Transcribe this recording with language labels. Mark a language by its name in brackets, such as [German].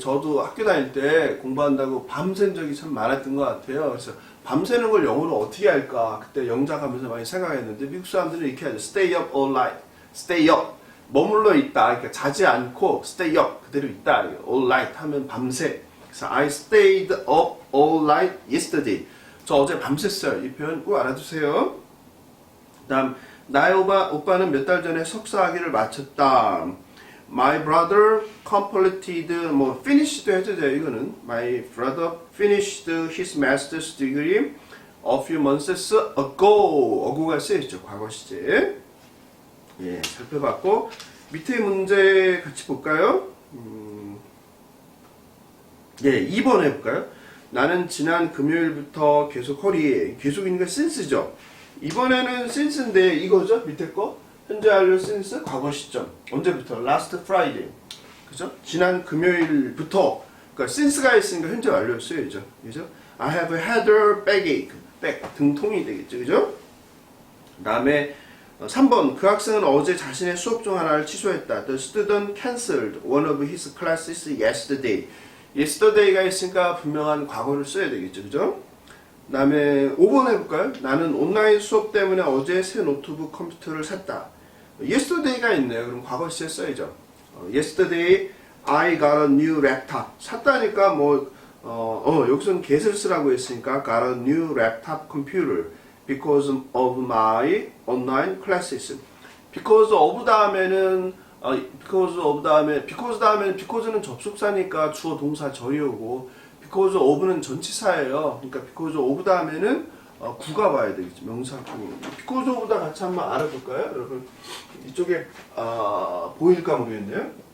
[Korean] 저도 학교 다닐 때 공부한다고 밤샌 적이 참 많았던 것 같아요. 그래서 밤새는 걸 영어로 어떻게 할까 그때 영작하면서 많이 생각했는데 미국 사람들은 이렇게 하죠. [English] Stay up all night. Stay up. [Korean] 머물러 있다. 그러니까 자지 않고 stay up 그대로 있다. all night 하면 밤새. [English] 그래서 I stayed up all night yesterday. [Korean] 저 어제 밤샜어요. 이 표현 꼭 알아두세요. 다음 나의 오빠는 몇 달 전에 석사학위를 마쳤다. [English] My brother completed 뭐 finish도 [Korean] 해도 돼요. [English] 이거는 My brother finished his master's degree a few months ago. [Korean] ago가 쓰여있죠. 과거 시제. 예, 살펴봤고 밑에 문제 같이 볼까요? 예, 2번 해볼까요? 나는 지난 금요일부터 계속 허리에 계속이니까 since죠. 이번에는 since인데 이거죠? 밑에 거 현재 완료 since 과거 시점 언제부터? [English] last Friday [Korean] 그죠? 지난 금요일부터 그러니까 since가 있으니까 현재 완료 쓰여야죠. 그죠? [English] I have had a backache [Korean] 등통이 되겠죠. 그죠? 그 다음에 3번 그 학생은 어제 자신의 수업 중 하나를 취소했다. [English] The student cancelled one of his classes yesterday. [Korean] yesterday가 있으니까 분명한 과거를 써야 되겠죠. 그죠? 그 다음에 5번 해볼까요? 나는 온라인 수업 때문에 어제 새 노트북 컴퓨터를 샀다. yesterday가 있네요. 그럼 과거 시제 써야죠. [English] yesterday I got a new laptop. [Korean] 샀다니까 여기서는 get을 쓰라고 했으니까 [English] got a new laptop computer because of my online classes. [Korean] because of 다음에는 because는 접속사니까 주어 동사 저희 오고 because of는 전치사예요. 그러니까 because of 다음에는 구가 와야 되겠죠. 명사 구. because of다 같이 한번 알아볼까요? 여러분 이쪽에 보일까 모르겠네요.